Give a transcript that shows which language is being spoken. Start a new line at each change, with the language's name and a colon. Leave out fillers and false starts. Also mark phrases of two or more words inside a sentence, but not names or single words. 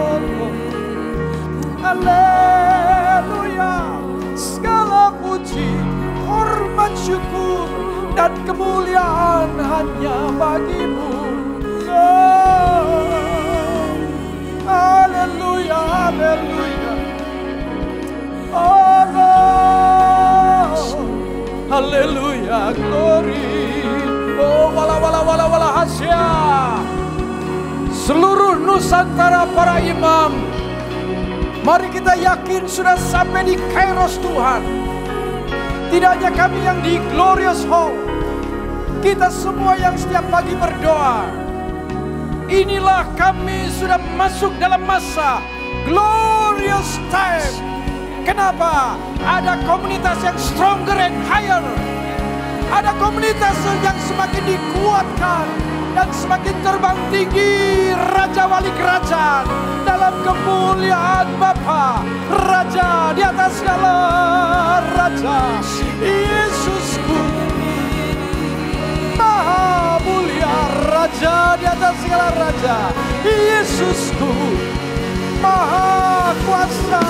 Indonesian: haleluya, segala puji, hormat, syukur dan kemuliaan hanya bagi-Mu. Haleluya, haleluya.
English: Oh Lord, haleluya, glory. Oh wala wala wala wala hasya.
Indonesian: Seluruh Nusantara para imam, mari kita yakin sudah sampai di Kairos Tuhan. Tidak hanya kami yang di Glorious Hall, kita semua yang setiap pagi berdoa. Inilah kami sudah masuk dalam masa
English: glorious time.
Indonesian: Kenapa? Ada komunitas yang
English: stronger and higher.
Indonesian: Ada komunitas yang semakin dikuatkan dan semakin terbang tinggi, Raja Wali Kerajaan dalam kemuliaan Bapa, Raja di atas segala raja, Yesusku Maha Mulia, Raja di atas segala raja, Yesusku Maha Kuasa.